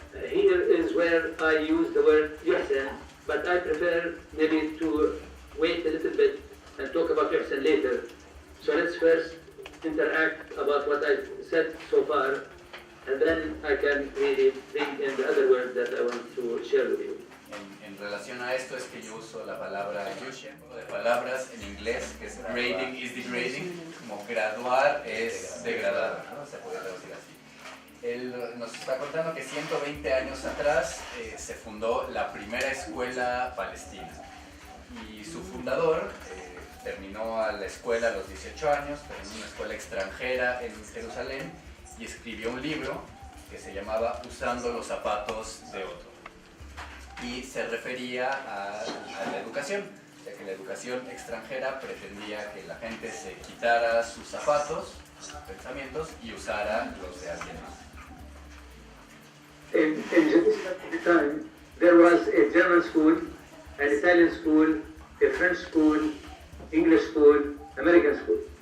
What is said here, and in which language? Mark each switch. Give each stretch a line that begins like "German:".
English: Here is where I use the word yuhsan, but I prefer maybe to wait a little bit and talk about yuhsan later. So let's first interact about what I said so far, and then I can really bring in the other words that I want to share with you.
Spanish: En relación a esto es que yo uso la palabra yuhsan, de palabras en inglés, que es
English: grading is degrading,
Spanish: como graduar es degradar, ¿no? Se puede traducir así. Él nos está contando que 120 años atrás se fundó la primera escuela palestina y su fundador terminó a la escuela a los 18 años, pero en una escuela extranjera en Jerusalén, y escribió un libro que se llamaba Usando los zapatos de otro. Y se refería a la educación, ya que la educación extranjera pretendía que la gente se quitara sus zapatos, sus pensamientos, y usara los de alguien más.
English: In Jerusalem at the time, there was a German school, an Italian school, a French school, English school, American school.